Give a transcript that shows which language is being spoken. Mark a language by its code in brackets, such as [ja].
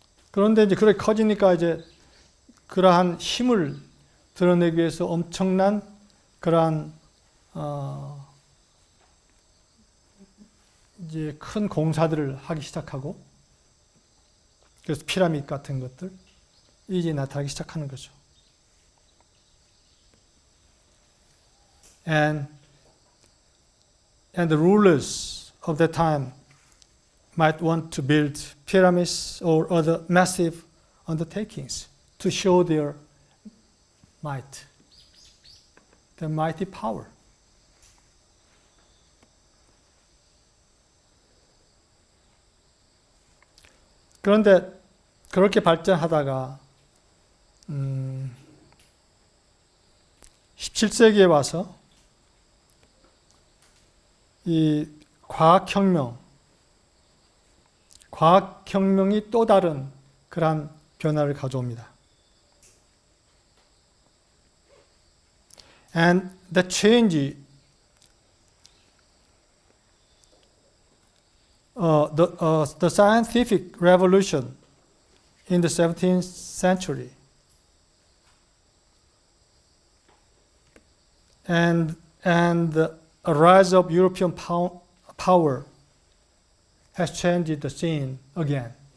[ko] 그런데 이제 그렇게 커지니까 이제 그러한 힘을 드러내기 위해서 엄청난 그러한 이제 큰 공사들을 하기 시작하고, 그래서 피라미드 같은 것들 이제 나타나기 시작하는 거죠. [en] And the rulers of that time might want to build pyramids or other massive undertakings to show their might, their mighty power. [ko] 그런데 그렇게 발전하다가 17세기에 와서 이 과학혁명이 또 다른 그러한 변화를 가져옵니다. [en] And the change, the scientific revolution in the 17th century, and the rise of European power has changed the scene again.